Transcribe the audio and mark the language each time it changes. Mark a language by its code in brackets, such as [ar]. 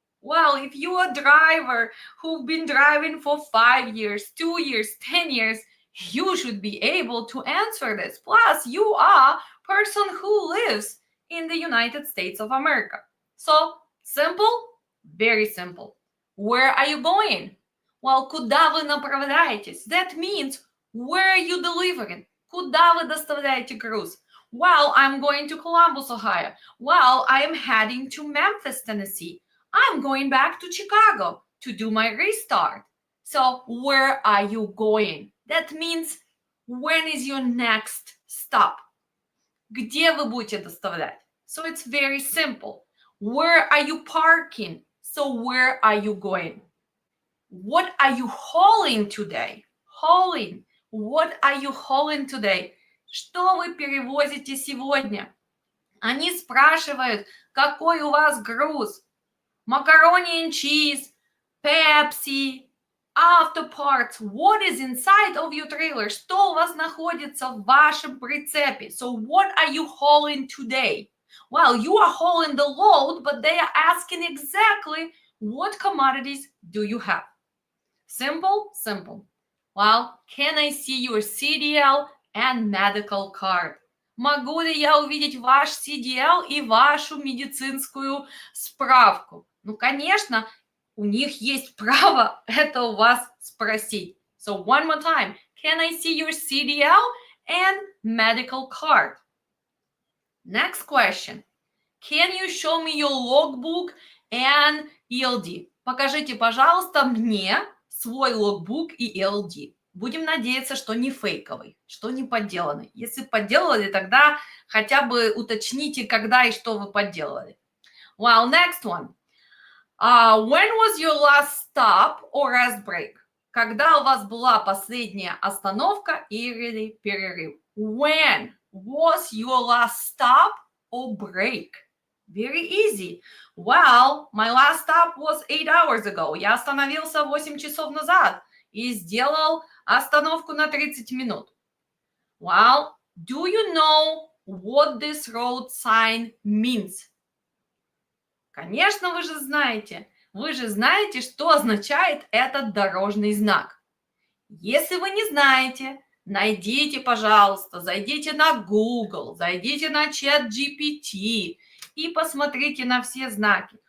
[en] Well, if you're a driver who've been driving for 5 years, 2 years, 10 years, you should be able to answer this. Plus, you are a person who lives in the United States of America. So, simple? Very simple. Where are you going? Well, [ru] куда вы направляетесь? [en] That means, where are you delivering? [ru] Куда вы доставляете груз? [en] Well, I'm going to Columbus, Ohio. Well, I am heading to Memphis, Tennessee. I'm going back to Chicago to do my restart. So, where are you going? That means, when is your next stop? [ru] Где вы будете доставлять? [en] So, it's very simple. Where are you parking? So, where are you going? What are you hauling today? Hauling. What are you hauling today? [ru] Что вы перевозите сегодня? Они спрашивают, какой у вас груз? [en] Macaroni and cheese, Pepsi, auto parts. What is inside of your trailer? [ru] Что у вас находится в вашем прицепе? [en] So what are you hauling today? Well, you are hauling the load, but they are asking exactly what commodities do you have? Simple? Simple. Well, can I see your CDL and medical card? [ru] Могу ли я увидеть ваш CDL и вашу медицинскую справку? Ну, конечно, у них есть право это у вас спросить. [en] So one more time. Can I see your CDL and medical card? Next question. Can you show me your logbook and ELD? [ru] Покажите, пожалуйста, мне свой логбук и ELD. Будем надеяться, что не фейковый, что не подделанный. Если подделали, тогда хотя бы уточните, когда и что вы подделали. [en] Well, next one. When was your last stop or rest break? [ru] Когда у вас была последняя остановка или перерыв? [en] When was your last stop or break? Very easy. Well, my last stop was 8 hours ago. [ru] Я остановился 8 часов назад и сделал остановку на 30 минут. [en] Well, do you know what this road sign means? [ru] Конечно, вы же знаете. Вы же знаете, что означает этот дорожный знак. Если вы не знаете, найдите, пожалуйста, зайдите на Google, зайдите на ChatGPT и посмотрите на все знаки.